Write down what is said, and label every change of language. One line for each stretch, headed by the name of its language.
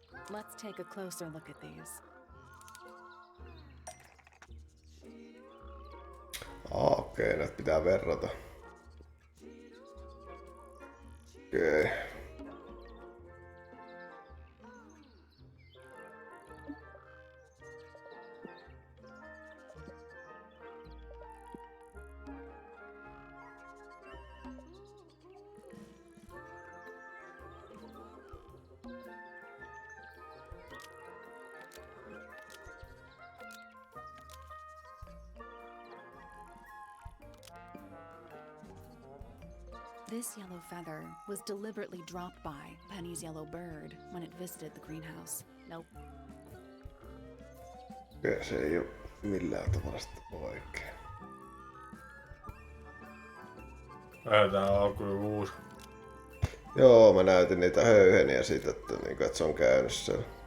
English: Let's take a closer look at these.
Finnish: Okei, näitä pitää verrata. Okei.
English: This yellow feather was deliberately dropped by Penny's yellow bird when it visited the greenhouse. Nope.
Finnish: Okei, se ei oo millään tavalla sitten oikein. Tää on kyllä uusi. Joo, mä näytin niitä höyheniä siitä, että se on käynyt siellä.